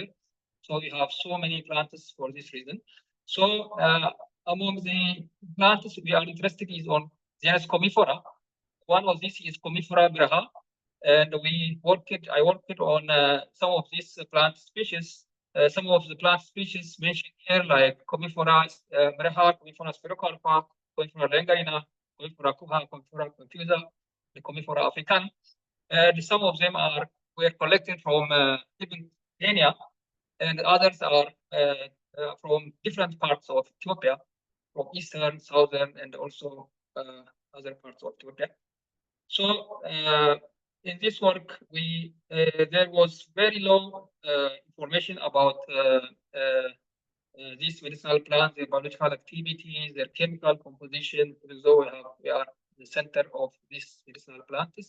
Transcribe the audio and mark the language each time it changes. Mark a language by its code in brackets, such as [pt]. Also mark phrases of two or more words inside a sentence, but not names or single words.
[en] So we have so many plants for this reason. So among the plants we are interested is on genus Commiphora. One of these is Commiphora graha. and I worked on some of these plant species. Some of the plant species mentioned here, like Commiphora mereha, Commiphora spirocarpa, Commiphora langarina, Commiphora kuha, Commiphora confusa, the Commiphora africana. And some of them were collected from even Kenya, and others are from different parts of Ethiopia, from eastern, southern, and also other parts of Ethiopia. So in this work, there was very low information about these medicinal plants, their biological activities, their chemical composition, although we are the center of these medicinal plants.